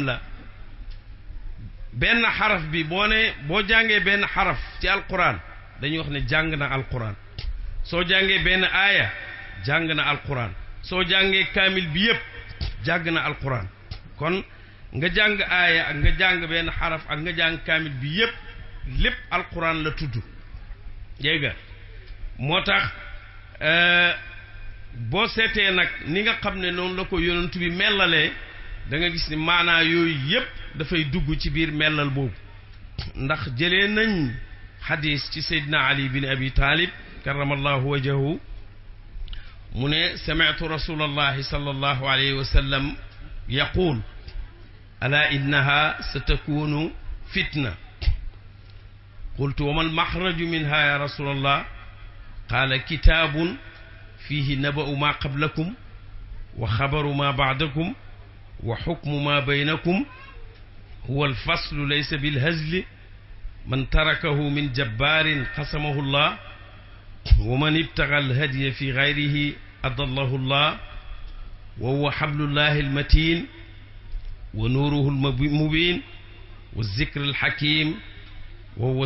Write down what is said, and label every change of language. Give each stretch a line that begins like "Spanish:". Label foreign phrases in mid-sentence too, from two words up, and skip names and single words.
Wolof: la benn xaraf bi boo jàngee benn xaraf ci alquran dañuy wax ne jàng na alquran soo jàngee benn aaya jàng na alquran soo jàngee kaamil bi yépp jàng na alquran kon nga jàng aaya ak nga jàng benn xaraf ak nga jàng kaamil bi yépp lépp alquran la tudd dégg nga moo tax boo seetee nag ni nga xam ne noonu la ko yonent bi mellalee da nga gis ni maanaa yooyu yépp dafay dugg ci biir mellal boobu ndax jëlee nañ xadis ci Seydina Ali bin Abi Talib
Arabic: كرم الله وجهه
Wolof: mu ne
Arabic: سمعت رسول الله صلى الله عليه وسلم يقول ألا إنها ستكون فتنة قلت وما المخرج منها يا رسول الله قال كتاب فيه نبأ ما قبلكم وخبر ما بعدكم وحكم ما بينكم هو الفصل ليس بالهزل من تركه من جبار قصمه الله ومن ابتغى الهدى في غيره أضله الله وهو حبل الله المتين ونوره المبين والذكر الحكيم وهو